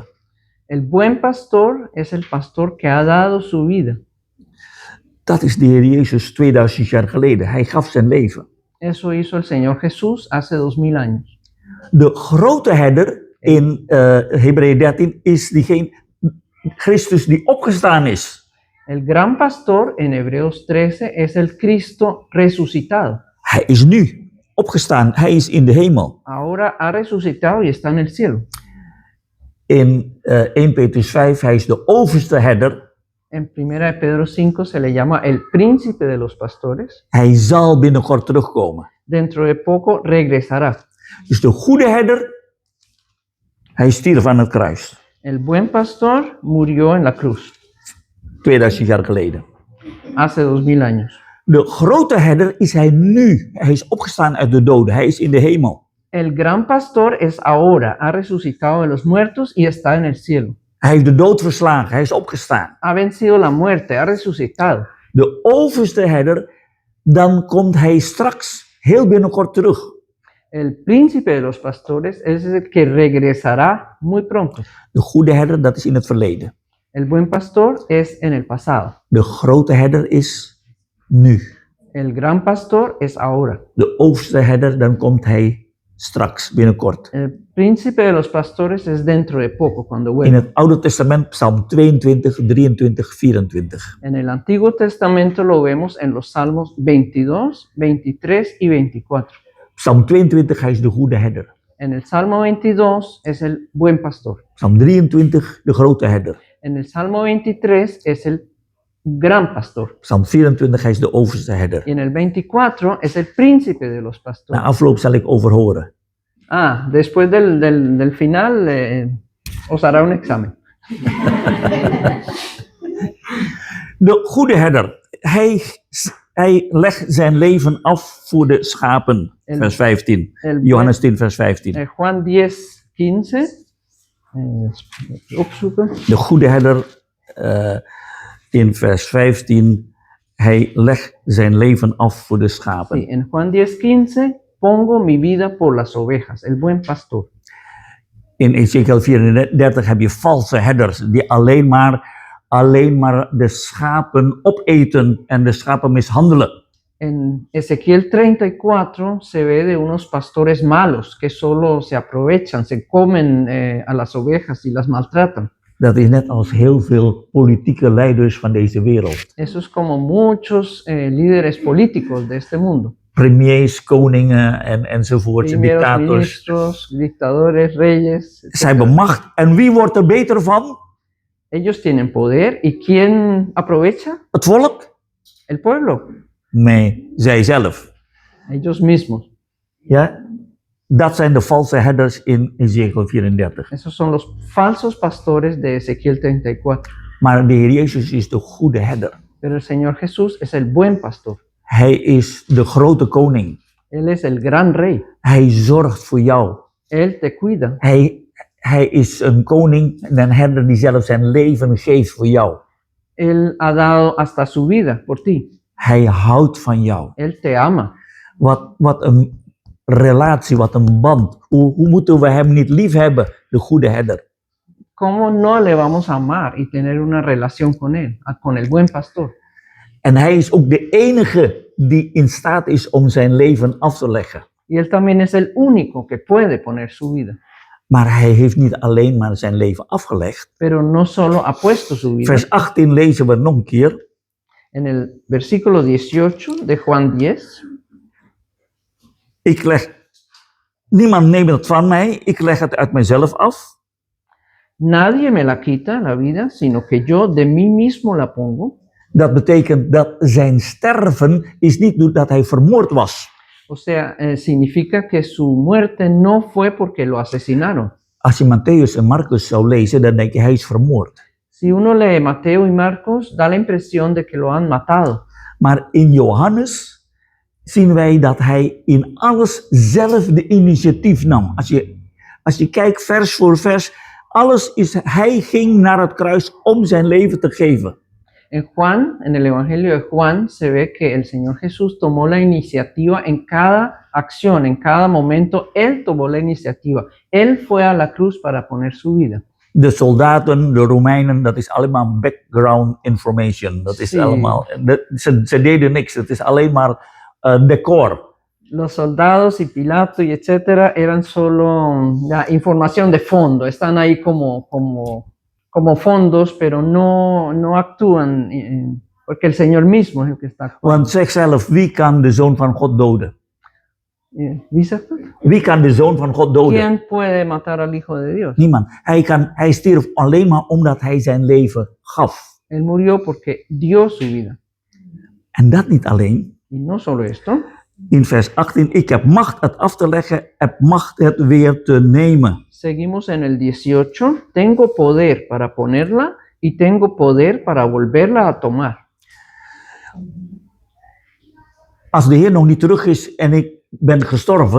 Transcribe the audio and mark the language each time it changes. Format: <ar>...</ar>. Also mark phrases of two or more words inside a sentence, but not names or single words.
<es>El buen pastor es el pastor que ha dado su vida.</es> <nl>Dat is de Heer Jezus 2000 jaar geleden. Hij gaf zijn leven.</nl> <es>Eso hizo el Señor Jesús hace 2000 años.</es> <nl>De grote herder in Hebreeën 13 is diegene, Christus die opgestaan is.</nl> <es>El gran pastor en Hebreos 13 es el Cristo resucitado.</es> <nl>Hij is nu opgestaan. Hij is in de hemel.</nl> <es>Ahora ha resucitado y está en el cielo.</es> <nl>In 1 Petrus 5, hij is de overste herder.</nl> <es>En Primera de Pedro 5 se le llama el príncipe de los pastores.</es> <nl>Hij zal binnenkort terugkomen.</nl> <es>Dentro de poco regresará.</es> <nl>Dus de goede herder, hij stierf aan het kruis.</nl> <es>El buen pastor murió en la cruz</es> <nl>2000 jaar geleden.</nl> <es>hace 2000 años.</es> <nl>De grote herder is hij nu. Hij is opgestaan uit de doden. Hij is in de hemel.</nl> <es>El gran pastor es ahora, ha resucitado de los muertos y está en el cielo.</es> <nl>Hij heeft de dood verslagen. Hij is opgestaan.</nl> <es>Ha vencido la muerte, ha resucitado.</es> <nl>De overste herder, dan komt hij straks heel binnenkort terug.</nl> <es>El príncipe de los pastores es el que regresará muy pronto.</es> <nl>De goede herder, dat is in het verleden.</nl> <es>El buen pastor es en el pasado.</es> <nl>De grote herder is nu.</nl> <es>El gran pastor es ahora.</es> <nl>De overste herder, dan komt hij straks, binnenkort.</nl> <es>El príncipe de los pastores es dentro de poco, cuando</es> <nl>In</nl> <es>vuelva.</es> <nl>het Oude Testament, Psalm 22, 23, 24.</nl> <es>En el Antiguo Testamento lo vemos en los Salmos 22, 23 y 24.</es> <nl>Psalm 22, hij is de goede herder.</nl> <es>En el Salmo 22 es el buen pastor.</es> <nl>Psalm 23, de grote herder.</nl> <es>En el Salmo 23 es el gran pastor.</es> <nl>Psalm 24, hij is de overste herder.</nl> <es>Y en el 24 es el príncipe de los</es> <nl>Na</nl> <es>pastores.</es> <nl>afloop zal ik overhoren.</nl> <es>Después del final os hará un examen.</es> <nl>De goede herder, hij legt zijn leven af voor de schapen. Vers 15. Johannes 10, vers 15. Juan 10, 15. Opzoeken. De goede herder in vers 15, hij legt zijn leven af voor de schapen.</nl> <es>Sí, en Juan 10, 15, pongo mi vida por las ovejas, el buen pastor.</es> <nl>In Ezekiel 34 heb je valse herders die alleen maar de schapen opeten en de schapen mishandelen.</nl> <es>En Ezequiel 34 se ve de unos pastores malos que solo se aprovechan, se comen a las ovejas y las maltratan.</es> <nl>Dat is net als heel veel politieke leiders van deze wereld.</nl> <es>Eso es como muchos líderes políticos de este mundo.</es> <nl>Premiers, koningen enzovoorts,</nl> <es>Primeros</es> <nl>dictators.</nl> <es>ministros, dictadores, reyes.</es> <nl>Zij</nl> <es>etcétera.</es> <nl>hebben macht. En wie wordt er beter van?</nl> <es>Ellos tienen poder. ¿Y quién aprovecha?</es> <nl>Het volk?</nl> <es>El pueblo.</es> <nl>Nee, zijzelf.</nl> <es>Ellos mismos.</es> <nl>Ja? Dat zijn de valse herders in Ezekiel 34.</nl> <es>Esos son los falsos pastores de Ezequiel 34.</es> <nl>Maar de Heer Jezus is de goede herder.</nl> <es>Pero el Señor Jesús es el buen pastor.</es> <nl>Hij is de grote koning.</nl> <es>Él es el gran rey.</es> <nl>Hij zorgt voor jou.</nl> <es>Él te cuida.</es> <nl>Hij is een koning en een herder die zelf zijn leven geeft voor jou.</nl> <es>Él ha dado hasta su vida por ti.</es> <nl>Hij houdt van jou.</nl> <es>Él te ama.</es> <nl>Wat een relatie, wat een band. Hoe moeten we hem niet lief hebben, de goede herder?</nl> <es>¿Cómo no le vamos a amar y tener una relación con él, con el buen pastor?</es> <nl>En hij is ook de enige die in staat is om zijn leven af te leggen.</nl> <es>Y él también es el único que puede poner su vida.</es> <nl>Maar hij heeft niet alleen maar zijn leven afgelegd.</nl> <es>Pero no solo ha puesto su vida.</es> <nl>Vers 18 lezen we nog een keer.</nl> <es>En el versículo 18 de Juan 10.</es> <nl>Niemand neemt het van mij, ik leg het uit mezelf af.</nl> <es>Nadie me la quita la vida, sino que yo de mí mismo la pongo.</es> <nl>Dat betekent dat zijn sterven is niet dat hij vermoord was.</nl> <es>O sea, significa que su muerte no fue porque lo asesinaron.</es> <nl>Als je Matthäus en Marcus zou lezen, dan denk je hij is vermoord.</nl> <es>Si uno lee Mateo y Marcos, da la impresión de que lo han matado.</es> <nl>Maar in Johannes zien wij dat hij in alles zelf de initiatief nam. Als je kijkt vers voor vers, hij ging naar het kruis om zijn leven te geven.</nl> <es>En el Evangelio de Juan, se ve que el Señor Jesús tomó la iniciativa en cada acción, en cada momento. Él tomó la iniciativa. Él fue a la cruz para poner su vida.</es> <nl>De soldaten, de Romeinen, dat is allemaal</nl> <en>background information.</en> <nl>Dat is allemaal, ze deden niks, het is alleen maar decor.</nl> <es>Los soldados y Pilato y etcétera eran solo información de fondo. Están ahí como fondos, pero no actúan, porque el Señor mismo es el que está actuando.</es> <nl>Want zeg zelf, wie kan de Zoon van God doden? ¿Wie zegt dat? Wie kan de Zoon van God doden?</nl> <es>¿Quién puede matar al Hijo de Dios?</es> <nl>Niemand. Hij stierf alleen maar omdat hij zijn leven gaf.</nl> <es>Él murió porque dio su vida.</es> <nl>En dat niet alleen.</nl> <es>Y no solo esto.</es> <nl>In vers 18, ik heb macht het af te leggen, heb macht het weer te nemen.</nl> <es>Seguimos en el 18. Tengo poder para ponerla y tengo poder para volverla a tomar.</es> <nl>Als de Heer nog niet terug is en ik ben gestorven,</nl>